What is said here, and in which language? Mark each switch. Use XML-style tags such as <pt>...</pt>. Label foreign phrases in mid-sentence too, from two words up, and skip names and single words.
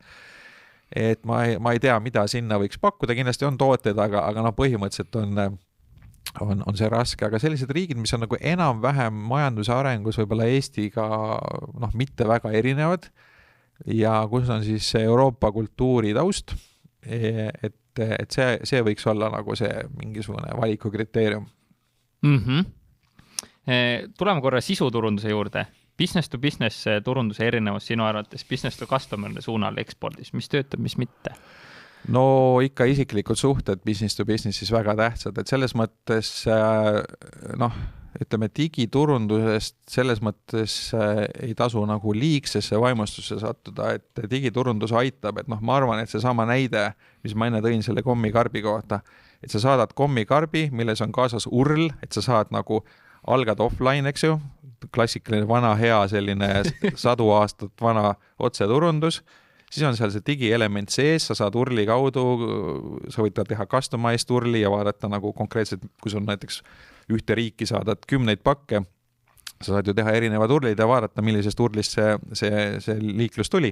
<et>Et ma ei tea, mida sinna võiks pakkuda, kindlasti on tooted, aga põhimõtteliselt on see raske, aga sellised riigid, mis on nagu enam-vähem majanduse arengus võib-olla Eestiga mitte väga erinevad, ja kus on siis Euroopa kultuuri taust, et et see võiks olla nagu see mingisugune valikukriteerium. Tuleme korra sisuturunduse juurde.</et> <en>Business to business</en> <et>turunduse erinevus sinu arvates</et> <en>business to customer</en> <et>suunal ekspordis, mis töötab, mis mitte? No ikka isiklikud suhted</et> <en>business to businessis</en> <et>väga tähtsad, et selles mõttes ütleme digiturundusest selles mõttes ei tasu nagu liigsesse vaimustusse sattuda, et digiturundus aitab, et ma arvan, et see sama näide, mis ma enne tõin selle kommikarbi kohta, et sa saadad kommikarbi, milles on kaasas URL, et sa saad nagu algad offline, eks ju, klassikaline vana hea selline 100 aastat vana otseturundus, siis on seal see digielement sees, sa saad URL-i kaudu, sa võid teha customized URL-i ja vaadata nagu konkreetselt, kui sul näiteks ühte riiki saadad 10 pakke, sa saad ju teha erinevad URL-id ja vaadata, millisest URL-ist see liiklus tuli.</et>